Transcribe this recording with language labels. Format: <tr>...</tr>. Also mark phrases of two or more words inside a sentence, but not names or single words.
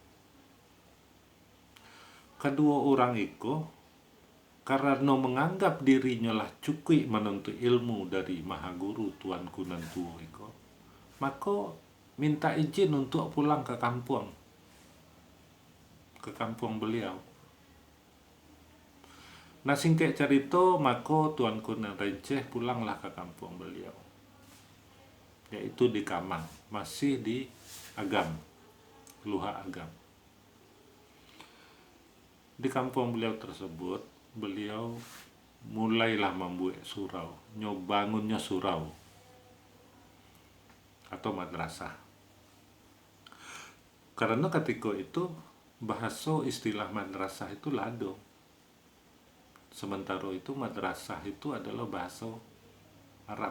<id>Kedua orang itu karena menganggap dirinya lah cukup menuntut ilmu dari Maha Guru Tuanku Nantuo itu, maka minta izin untuk pulang ke kampung beliau. Nah, singkat cerita, maka Tuanku Nan Renceh pulanglah ke kampung beliau, yaitu di Kamang, masih di Agam, Luha Agam. Di kampung beliau tersebut, beliau mulailah membuat surau, bangunnya surau atau madrasah. Karena ketika itu bahasa istilah madrasah itu lado, sementara itu madrasah itu adalah bahasa Arab.</id>